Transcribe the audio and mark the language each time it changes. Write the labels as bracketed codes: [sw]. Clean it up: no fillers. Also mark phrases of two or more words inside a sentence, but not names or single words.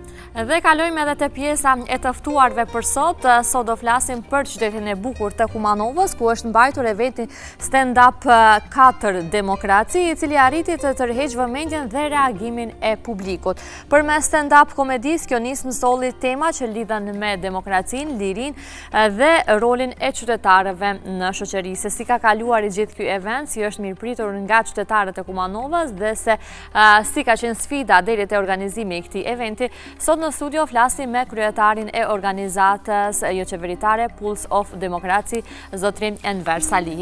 [sq] Dhe kalojmë edhe te pjesa e të ftuarve për sot. Sot do flasim për qytetin e bukur të Kumanovës, ku është mbajtur eventi stand-up 4 Demokraci, i cili arriti të tërheqë vëmendjen dhe reagimin e publikut. Për me stand-up komedis, kjo nis mësolli tema që lidhen me demokracinë, lirinë dhe rolin e qytetarëve në shoqëri. Se si ka kaluar i gjithë ky event, si është mirëpritur nga qytetarët e Kumanovës dhe se si ka qenë sfida deri te organizimi i këtij eventi. Sot në studio flasim me kryetarin e organizatës jo qeveritare Pulse of Democracy, zotrin Enver Salihi.